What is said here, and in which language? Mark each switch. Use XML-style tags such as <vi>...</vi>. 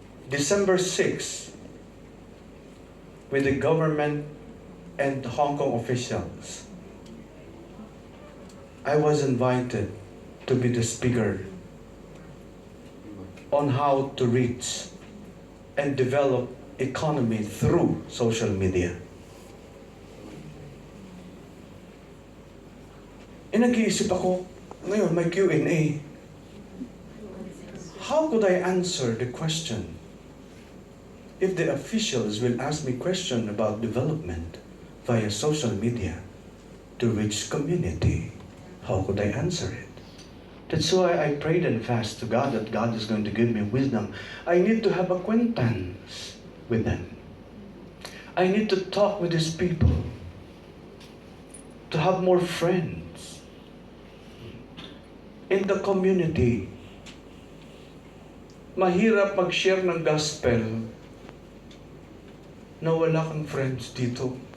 <en>December 6, with the government and Hong Kong officials, I was invited to be the speaker on how to reach and develop economy through social media.</en> <tl>nag-iisip ako, ngayon may Q&A.</tl> <en>How could I answer the question? If the officials will ask me question about development via social media, to which community, how could I answer it? That's why I prayed and fast to God that God is going to give me wisdom. I need to have acquaintance with them. I need to talk with these people, to have more friends in the community.</en> <tl>Mahirap mag-share ng gospel na wala kang friends dito.</tl>